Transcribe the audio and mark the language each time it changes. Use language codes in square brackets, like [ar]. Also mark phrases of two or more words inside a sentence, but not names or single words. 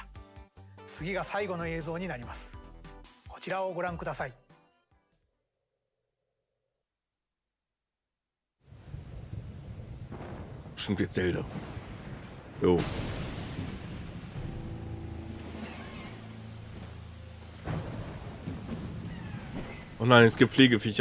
[ja] 次が最後の映像になります。こちらをご覧ください。 [de] Bestimmt jetzt Zelda. Jo. Oh nein, es gibt Pflegeviecher.